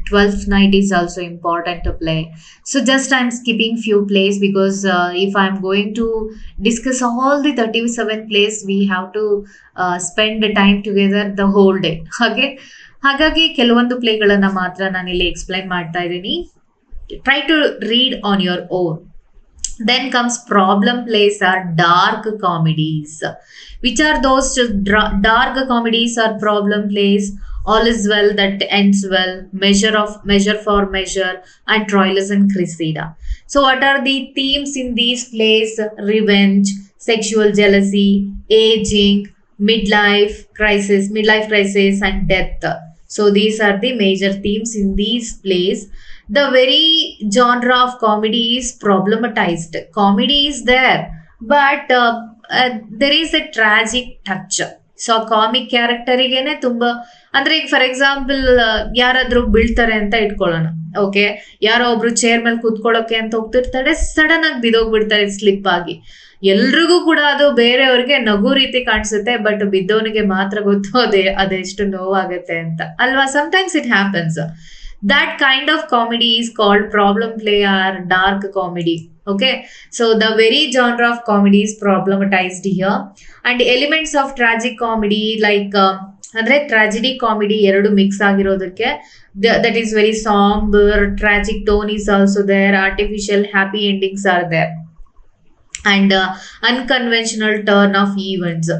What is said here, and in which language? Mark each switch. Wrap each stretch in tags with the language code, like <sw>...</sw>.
<en>12th Night is also important to play. So just I'm skipping few plays because if I'm going to discuss all the 37 plays, we have to spend the time together the whole day. Okay?</en> <kn>ಹಾಗಾಗಿ ಕೆಲವೊಂದು ಪ್ಲೇಗಳನ್ನ ಮಾತ್ರ ನಾನಿಲ್ಲಿ explain ಮಾಡ್ತಾ ಇದ್ದೀನಿ.</kn> <en>Try to read on your own. Then comes problem plays are dark comedies. Which are those dark comedies or problem plays? All is well that ends well, Measure for Measure, and Troilus and Cressida. So what are the themes in these plays? Revenge, sexual jealousy, aging, midlife crisis and death. So these are the major themes in these plays. The very genre of comedy is problematized. Comedy is there, but there is a tragic touch.</en> <kn>So comic ಕ್ಯಾರೆಕ್ಟರಿಗೇನೆ ತುಂಬಾ, ಅಂದ್ರೆ ಈಗ</kn> <en>for example</en> <kn>ಯಾರಾದ್ರೂ ಬೀಳ್ತಾರೆ ಅಂತ ಇಟ್ಕೊಳ್ಳೋಣ. Okay, ಯಾರೋ ಒಬ್ರು chair ಮೇಲೆ ಕೂತ್ಕೊಳ್ಳೋಕೆ ಅಂತ ಹೋಗ್ತಿರ್ತಾರೆ, ಸಡನ್ ಆಗಿ ಬಿದ್ದೋಗ್ಬಿಡ್ತಾರೆ ಸ್ಲಿಪ್ ಆಗಿ. ಎಲ್ರಿಗೂ ಕೂಡ ಅದು ಬೇರೆಯವ್ರಿಗೆ ನಗು ರೀತಿ ಕಾಣಿಸುತ್ತೆ, ಬಟ್ ಬಿದ್ದವನಿಗೆ ಮಾತ್ರ ಗೊತ್ತು ಅದೆಷ್ಟು ನೋವಾಗತ್ತೆ ಅಂತ ಅಲ್ವಾ.</kn> <en>Sometimes it happens. That kind of comedy is called problem play or dark comedy. Okay, so the very genre of comedy is problematized here. And elements of tragic comedy like</en> <kn>ಅಂದ್ರೆ tragedy comedy ಎರಡು mix ಆಗಿರೋದಕ್ಕೆ</kn> <en>that is very somber, tragic tone is also there, artificial happy endings are there, and unconventional turn of events.</en>